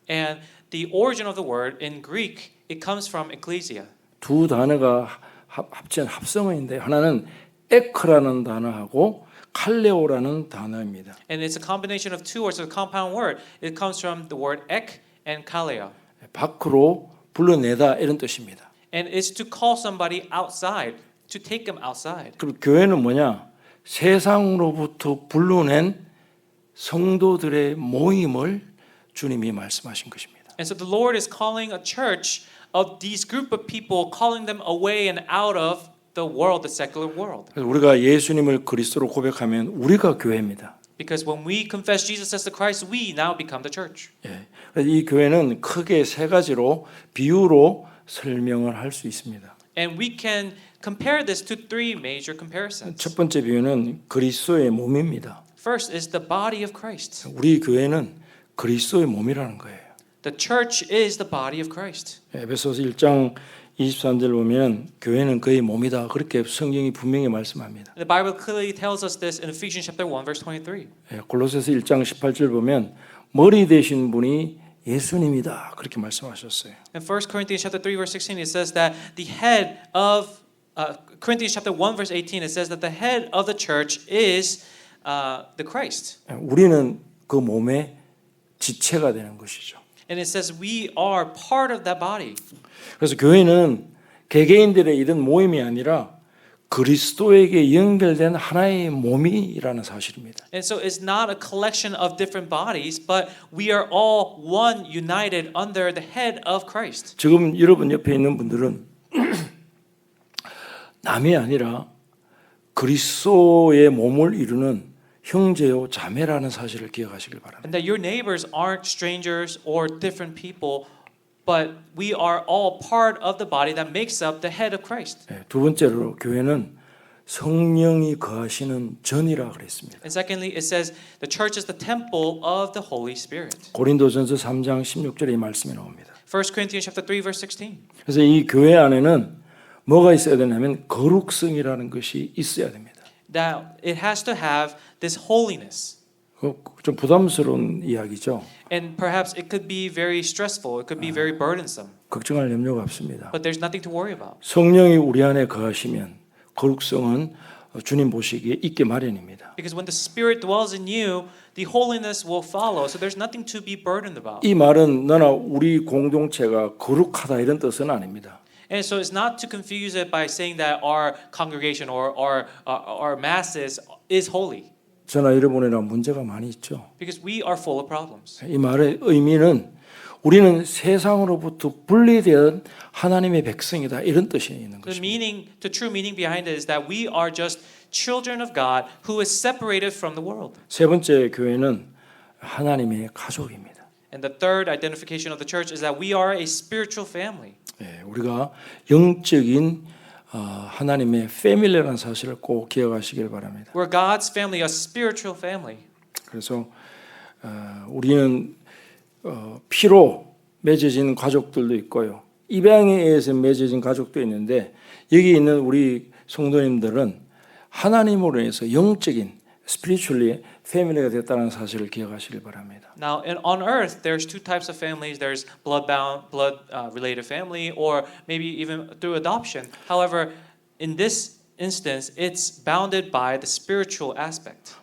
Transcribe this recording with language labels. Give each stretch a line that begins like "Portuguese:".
English: And the origin of the word in Greek, it comes from ecclesia.
Korean: 두 단어가 합친 합성어인데 하나는 에크라는 단어하고 칼레오라는 단어입니다.
English: And it's a combination of two words, a compound word. It comes from the word ek and kaleo.
Korean: 밖으로 불러내다 이런 뜻입니다.
English: And it's to call somebody outside, to take them outside.
Korean: 그럼 교회는 뭐냐? 세상으로부터 불러낸 성도들의 모임을 주님이 말씀하신 것입니다.
English: And so the Lord is calling a church of these group of people, calling them away and out of the world, the secular world.
Korean: 그래서 우리가 예수님을 그리스도로 고백하면 우리가 교회입니다.
English: Because when we confess Jesus as the Christ, we now become the church.
Korean: 예. 그래서 이 교회는 크게 세 가지로 비유로 설명을 할 수 있습니다.
English: And we can compare this to three major comparisons.
Korean: 첫 번째 비유는 그리스도의 몸입니다.
English: First is the body of Christ.
Korean: 우리 교회는 그리스도의 몸이라는 거예요.
English: The church is the body of Christ.
Korean: 에베소서 1장 23절 보면 교회는 그의 몸이다. 그렇게 성경이 분명히 말씀합니다.
English: The Bible clearly tells us this in Ephesians chapter 1 verse 23.
Korean: 골로새서 1장 18절 보면 머리 되신 분이 예수님이다. 그렇게 말씀하셨어요.
English: In 1 Corinthians chapter 3 verse 16 it says that the head of Corinthians chapter 1 verse 18 it says that the head of the church is the Christ.
Korean: 우리는 그 몸의 지체가 되는 것이죠.
English: And it says we are part of that body.
Korean: 그래서 교회는 개개인들의 이런 모임이 아니라 그리스도에게 연결된 하나의 몸이라는 사실입니다.
English: And so it's not a collection of different bodies, but we are all one united under the head of Christ.
Korean: 지금 여러분 옆에 있는 분들은 남이 아니라 그리스도의 몸을 이루는 형제요 자매라는 사실을 기억하시길 바랍니다.
English: And that your neighbors aren't strangers or different people, but we are all part of the body that makes up the head of Christ.
Korean: 두 번째로 교회는 성령이 거하시는 전이라 그랬습니다.
English: And secondly, it says the church is the temple of the Holy Spirit.
Korean: 고린도전서 3장 16절에 이 말씀이 나옵니다.
English: 1 Corinthians chapter 3 verse 16.
Korean: 그래서 이 교회 안에는 뭐가 있어야 되냐면 거룩성이라는 것이 있어야 됩니다.
English: That it has to have this holiness.
Korean: 좀 부담스러운 이야기죠.
English: And perhaps it could be very stressful. It could be very burdensome.
Korean: 걱정할 염려가 없습니다.
English: But there's nothing to worry about.
Korean: 성령이 우리 안에 거하시면 거룩성은 주님 보시기에 있게 마련입니다.
English: Because when the Spirit dwells in you, the holiness will follow. So there's nothing to be burdened about.
Korean: 이 말은 너나 우리 공동체가 거룩하다 이런 뜻은 아닙니다.
English: And so it's not to confuse it by saying that our congregation or our masses is holy.
Korean: 저나 여러분이랑 문제가 많이 있죠.
English: Because we are full of problems.
Korean: 이 말의 의미는 우리는 세상으로부터 분리된 하나님의 백성이다 이런 뜻이 있는
English: The
Korean: 것입니다.
English: meaning, the true meaning behind it is that we are just children of God who is separated from the world.
Korean: 세 번째 교회는 하나님의 가족입니다.
English: And the third identification of the church is that we are a spiritual family.
Korean: 우리가 영적인 하나님의 패밀리라는 사실을 꼭 기억하시길 바랍니다.
English: We're God's family, a spiritual family.
Korean: 그래서 우리는 피로 맺어진 가족들도 있고요. 입양에 의해서 맺어진 가족도 있는데 여기 있는 우리 성도님들은 하나님으로 인해서 영적인 spiritually 패밀리가 됐다는 사실을 기억하시길 바랍니다.
English: Now, on earth, there's two types of families. There's blood-related family, or maybe even through adoption. However, in this instance, it's bounded by the spiritual aspect.